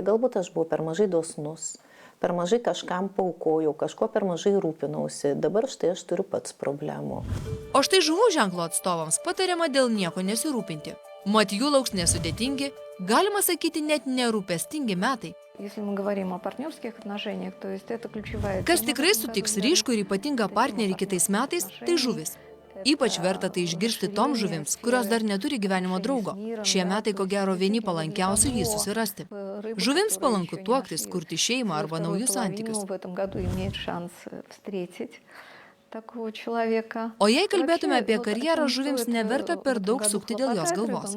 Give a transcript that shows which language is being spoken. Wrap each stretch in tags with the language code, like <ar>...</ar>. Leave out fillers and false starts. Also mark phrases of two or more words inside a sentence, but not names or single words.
<lt>Galbūt aš buvau per mažai dosnus, per mažai kažkam paukojau, kažko per mažai rūpinausi. Dabar štai aš turiu pats problemų. O štai žuvų ženklo atstovams patariama dėl nieko nesirūpinti. Mat jų lauks nesudėtingi, galima sakyti net nerūpestingi metai.</lt> <ru>Если мы говорим о партнерских отношениях, то есть это ключевая...</ru> <lt>Kas tikrai sutiks ryškų ir ypatingą partnerį kitais metais, tai žuvis. Ypač verta tai išgirsti toms žuvims, kurios dar neturi gyvenimo draugo. Šie metai ko gero vieni palankiausių jį susirasti. Žuvims palanku tuoktis, kurti šeimą arba naujus santykius. O jei kalbėtume apie karjerą, žuvims neverta per daug sukti dėl jos galvos.</lt>